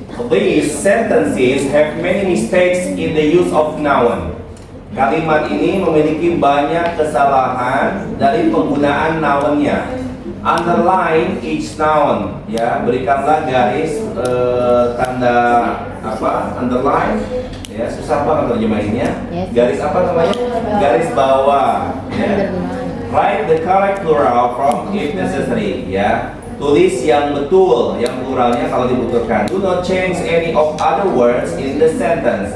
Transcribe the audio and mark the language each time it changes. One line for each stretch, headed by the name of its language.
English: These sentences have many mistakes in the use of noun.
Indonesian: Kalimat ini memiliki banyak kesalahan dari penggunaan noun-nya.
English: Underline each noun, ya,
Indonesian: berikanlah garis tanda apa? Underline, ya, susah banget terjemahinnya. Garis apa namanya? Garis bawah, ya.
English: Write the correct plural from if necessary, ya.
Indonesian: Tulis yang betul, yang pluralnya kalau dibutuhkan.
English: Do not change any of other words in the sentence.